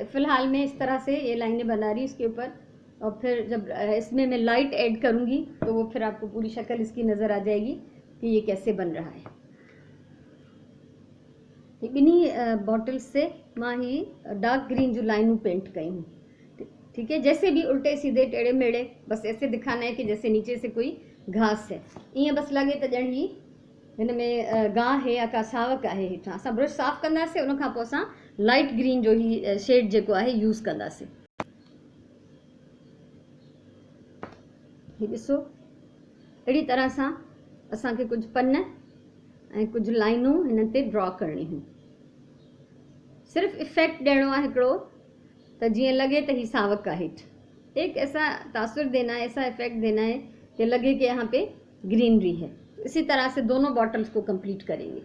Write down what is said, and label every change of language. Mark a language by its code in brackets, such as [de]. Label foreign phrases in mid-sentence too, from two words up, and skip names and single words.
[ur] فی الحال میں اس طرح سے یہ لائنیں بنا رہی ہوں اس کے اوپر، اور پھر جب اس میں میں [en] light add [ur] کروں گی تو وہ پھر آپ کو پوری شکل اس کی نظر آ جائے گی کہ یہ کیسے بن رہا ہے. [sd] इन्हीं बॉटल्स से मां ही [en] dark green [sd] जो लाइनूं पेंट कई हूँ, ठीक है। [ur] جیسے بھی الٹے سیدھے ٹیڑھے میڑھے، بس ایسے دکھانا ہے کہ جیسے نیچے سے کوئی گھاس ہے, [sd] ईअं बस लगे त ॼण ही हिन में गाह है या का सावक आहे। हेठां असां ब्रश साफ़ कंदासीं, उन खां पोइ असां [en] light green [sd] जो ही शेड जेको आहे यूज़ कंदासीं। हीअ ॾिसो, अहिड़ी तरह सां असांखे कुझु पन ऐं कुझु लाइनूं हिन ते ड्रॉ करणियूं। सिर्फ़ु इफ़ेक्ट ॾियणो आहे हिकिड़ो, तो जिए लगे तो ही सावक आहे। [ur] ایک ایسا تاثر دینا ہے، ایسا ایفیکٹ دینا ہے کہ لگے کہ یہاں پہ گرینری ہے. اسی طرح سے دونوں بوتلز کو کمپلیٹ کریں گے.